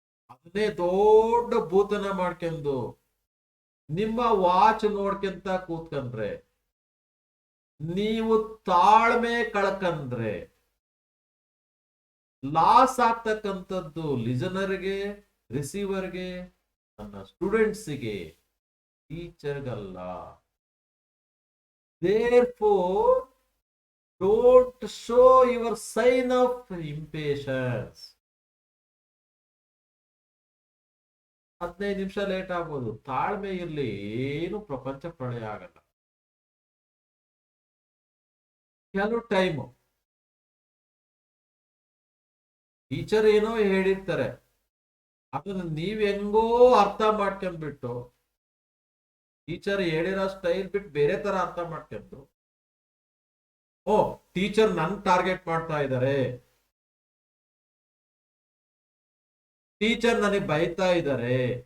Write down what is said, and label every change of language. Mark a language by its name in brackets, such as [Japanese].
[Kannada] ಅದನ್ನೇ ದೊಡ್ಡ ಭೂತನ ಮಾಡ್ಕೊಂಡು ನಿಮ್ಮ ವಾಚ್ ನೋಡ್ಕೊಂತ ಕೂತ್ಕೊಂಡ್ರೆ, ನೀವು ತಾಳ್ಮೆ ಕಳ್ಕಂದ್ರೆ ಲಾಸ್ ಆಗ್ತಕ್ಕಂಥದ್ದು ಲಿಸನರ್ಗೆ, ರಿಸೀವರ್ಗೆ, ನನ್ನ ಸ್ಟೂಡೆಂಟ್ಸ್ಗೆ, ಟೀಚರ್ಗಲ್ಲ. [English] Therefore, don't show your sign of impatience. [Kannada] 15 ನಿಮಿಷ ಲೇಟ್ ಆಗ್ಬೋದು, ತಾಳ್ಮೆ ಇರ್ಲಿ, ಏನು ಪ್ರಪಂಚ ಪ್ರಳಯ ಆಗಲ್ಲ. ಕೆಲವು ಟೈಮು ಟೀಚರ್ ಏನೋ ಹೇಳಿರ್ತಾರೆ, ಅದನ್ನ ನೀವ್ ಹೆಂಗೋ ಅರ್ಥ ಮಾಡ್ಕೊಂಡ್ಬಿಟ್ಟು, ಟೀಚರ್ ಹೇಳಿರೋ ಸ್ಟೈಲ್ ಬಿಟ್ಟು ಬೇರೆ ತರ ಅರ್ಥ ಮಾಡ್ಕೊಂಡು, ಓ ಟೀಚರ್ ನನ್ ಟಾರ್ಗೆಟ್ ಮಾಡ್ತಾ ಇದ್ದಾರೆ, ಟೀಚರ್ ನನಗೆ ಬೈತಾ ಇದ್ದಾರೆ.